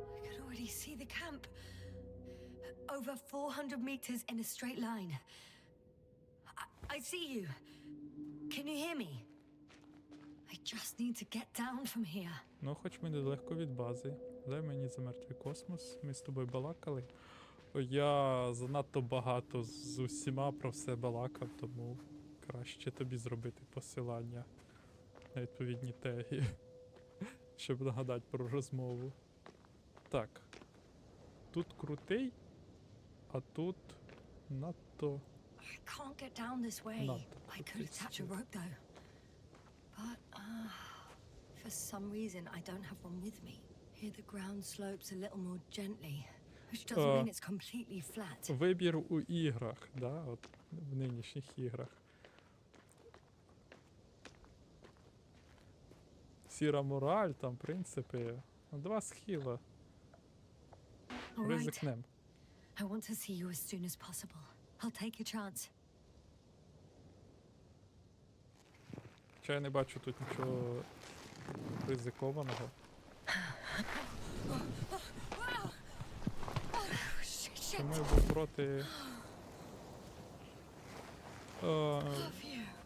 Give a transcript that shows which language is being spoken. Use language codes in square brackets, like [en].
[en] I could already see the camp. Over 400 meters in a straight line. I see you. Can you hear me? I just need to get down from here. [uk] Ну, хоч ми недалеко від бази. Дай мені за мертвий космос. Ми з тобою балакали. Я занадто багато з усіма про все балакав, тому краще тобі зробити посилання на відповідні теги, щоб нагадати про розмову. Так. Тут крутий, а тут надто... [en] I can't get down this way. [uk] Надто [en] I could attach a [uk] крутий. [en] rope though. But for some reason I don't have one with me. Here the ground slopes a little more gently, which doesn't mean it's completely flat. [uk] Вибір у іграх, да? От в нинішніх іграх. Сіра мораль, там принципи. 2 схила. [en] All right. [uk] Ризикнем. [en] I want to see you as soon as possible. I'll take a chance. [uk] Хоча я не бачу тут нічого ризикованого. [en] Shit. [uk] Тому я був проти... [en] Love you.